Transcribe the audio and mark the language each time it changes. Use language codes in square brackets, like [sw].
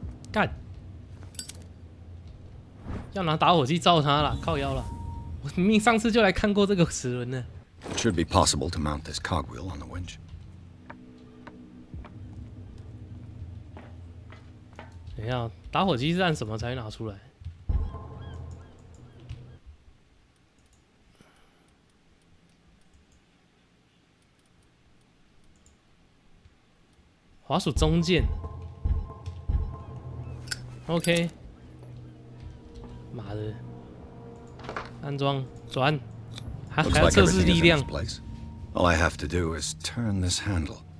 [zh] 干！要拿打火机照他了，靠腰了！我明明上次就来看过这个齿轮呢。 [en] It should be possible to mount this cogwheel on the winch. [zh] 等一下，打火机是按什么才拿出来？滑鼠中键。 OK， 妈的，安装转，还要测试力量。 [en] All I have to do is turn this handle.